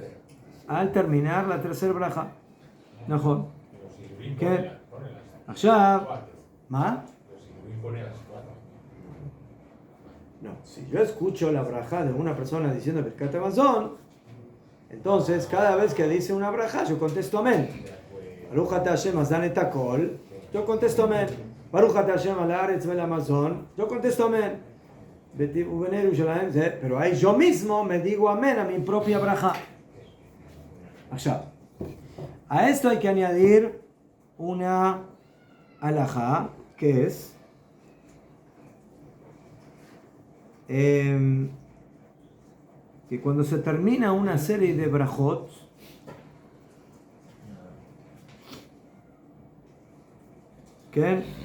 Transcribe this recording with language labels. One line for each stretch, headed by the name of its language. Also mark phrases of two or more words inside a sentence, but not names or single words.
Spanish: la tercera braja. Mejor. Pero si Luis ¿Qué? pone las Allá. 4. ¿Ma? Pero si Luis pone las 4. No, si yo escucho la braja de una persona diciendo Birkat Hamazon, entonces cada vez que dice una braja yo contesto amén.
Hebrew: Baruch ata Hashem hazan et hakol,
Spanish: yo contesto amén.
Hebrew: Baruch ata Hashem al haaretz vel hamazon,
Spanish: yo contesto amén.
Hebrew: Ubenei Yerushalayim,
Spanish: pero ahí yo mismo me digo amén a mi propia braja. Allá. A esto hay que añadir una alajá, que es que cuando se termina una serie de brajot, ¿qué?